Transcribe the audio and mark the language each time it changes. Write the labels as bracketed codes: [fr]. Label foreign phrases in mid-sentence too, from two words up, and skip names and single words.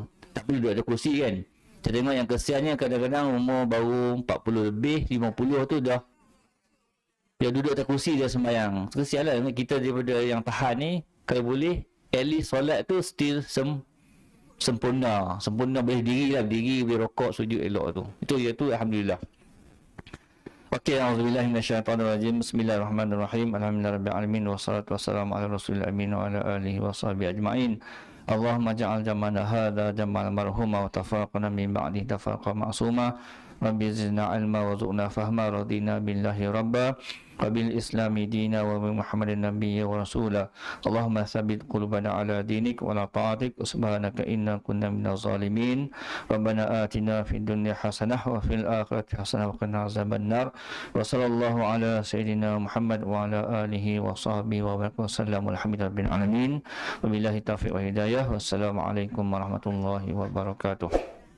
[ms] Tak perlu duduk ada kursi kan. Saya tengok yang kesiannya kadang-kadang umur baru 40 lebih, 50 tu dah dia duduk atas kursi dia sembahyang. Kesian lah kita daripada yang tahan ni. Kalau boleh, [en] at least [ms] solat tu still sempurna. Sempurna, boleh diri lah, berdiri, boleh rokok, sujud elok tu. Itu alhamdulillah. Okey, [ar] أعوذ بالله من الشيطان الرجيم. بسم الله الرحمن الرحيم. الحمد لله رب العالمين والصلاة والسلام على رسول الأمين وعلى آله وصحبه أجمعين. اللهم اجعل جمعنا هذا جمعا مرحوما وتفرقنا من بعد تفرقا معصوما. رب زدنا علما وارزقنا فهما، رضينا بالله ربا وبالإسلام دينا وبمحمد نبيا ورسولا. اللهم ثبت قلوبنا على دينك وعلى طاعتك، سبحانك إنا كنا من الظالمين. ربنا آتنا في الدنيا حسنة وفي الآخرة حسنة وقنا عذاب النار. وصلى الله على سيدنا محمد وعلى آله وصحبه وبارك وسلم، الحمد لله رب العالمين. وبالله التوفيق والهداية. والسلام عليكم ورحمة الله وبركاته.